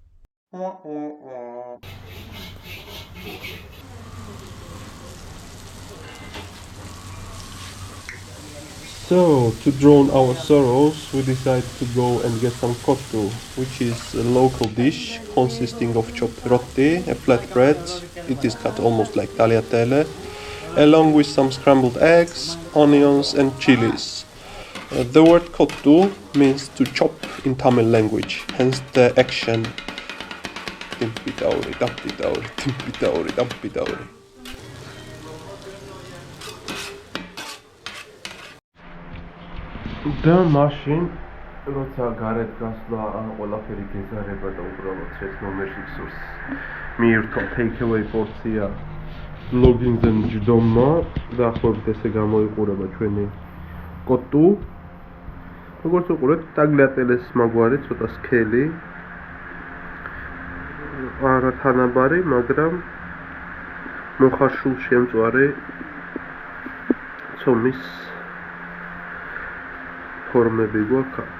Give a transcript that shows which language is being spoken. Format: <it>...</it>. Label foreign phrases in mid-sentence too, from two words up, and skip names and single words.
<en>So, to drown our sorrows, we decided to go and get some kottu, which is a local dish consisting of chopped roti, a flat bread, it is cut almost like tagliatelle, along with some scrambled eggs, onions and chilies. The word kottu means to chop in Tamil language, hence the action timpi tauri, tampi tauri, timpi tauri, tampi tauri.</en> <ka>და მაშინ როცა გარეთ გასვლა ან ყველაფერი გეზარება და უბრალოდ ეს ნომერში გსურს მიირთვა take-away პორცია vlogging-ზე მჯდომმა დაახლოებით ესე გამოიყურება ჩვენი კოტუ. როგორც უყურებთ, ტაგლიატელეს მაგვარი ცოტა სქელი, არა თანაბარი, მაგრამ მოხარშულ შემწვარი ცომის ფორმები გვაქვს აქ.</ka>